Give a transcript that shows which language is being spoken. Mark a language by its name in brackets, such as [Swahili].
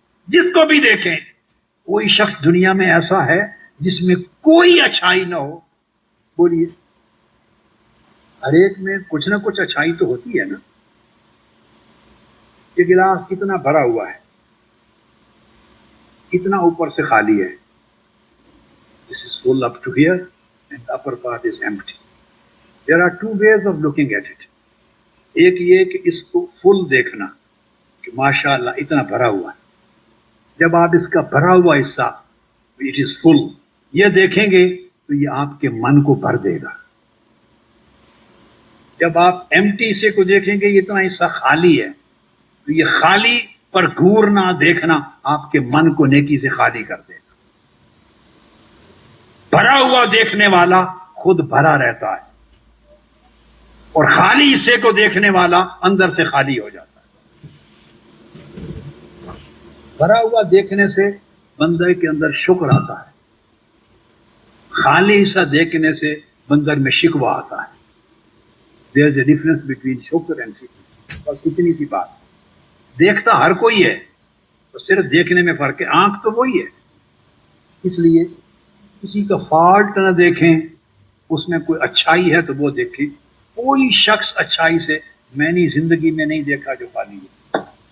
[Urdu] جس کو بھی دیکھیں، کوئی شخص دنیا میں ایسا ہے جس میں کوئی اچھائی نہ ہو؟ بولیے. ہر ایک میں کچھ نہ کچھ اچھائی تو ہوتی ہے نا. یہ گلاس اتنا بھرا ہوا ہے، اتنا اوپر سے خالی ہے. [English] This is full up to here and the upper part is empty. There are two ways of looking at it. [Urdu] ایک یہ کہ اس کو فل دیکھنا کہ ماشاء اللہ اتنا بھرا ہوا ہے. جب آپ اس کا بھرا ہوا حصہ [English] it is full [Urdu] یہ دیکھیں گے تو یہ آپ کے من کو بھر دے گا. جب آپ ایمٹی حصے کو دیکھیں گے یہ اتنا حصہ خالی ہے، تو یہ خالی پر گھورنا دیکھنا آپ کے من کو نیکی سے خالی کر دے گا. بھرا ہوا دیکھنے والا خود بھرا رہتا ہے، اور خالی حصے کو دیکھنے والا اندر سے خالی ہو جاتا ہے. بھرا ہوا دیکھنے سے بندے کے اندر شکر آتا ہے، خالی حصہ دیکھنے سے بندر میں شکوہ آتا ہے. [English] There is a difference between شکر and شکر. [Urdu] بس اتنی سی بات. دیکھتا ہر کوئی ہے، تو صرف دیکھنے میں فرق ہے. آنکھ تو وہی ہے. اس لیے کسی کا فالٹ نہ دیکھیں، اس میں کوئی اچھائی ہے تو وہ دیکھیں. کوئی شخص اچھائی سے میں نے زندگی میں نہیں دیکھا جو خالی ہے.